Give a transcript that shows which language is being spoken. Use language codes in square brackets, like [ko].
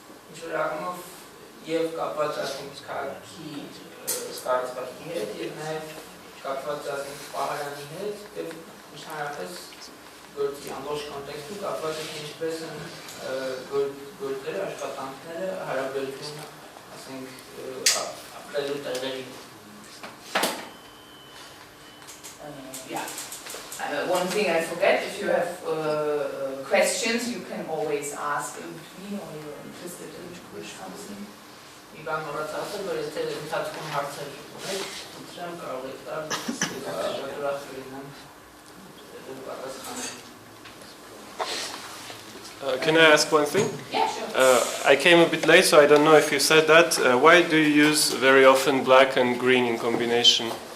[hy] ինչ-որ առումով և կապված ասենք քաղաքի ստեղծվածքի հետ և նաև կապված ասենք պահարանի հետ և մշտարապես գործի ամբողջ կոնտեքստում կապված է ինչպես են գործերը, աշխատանքները հարաբերվում ասենք ապրելու տեղերի։ [en] Yeah. One thing I forget, if you have questions, you can always ask in between or you're interested in something. [hy] Մի բան մոռացել, որ եթե ընթացքում հարցեր ունեք, խնդրեմ կարող եք տալ, ուրախ կլինեմ պատասխանել։ [en] Can I ask one thing? Yeah, sure. I came a bit late, so I don't know if you said that. Why do you use very often black and green in combination?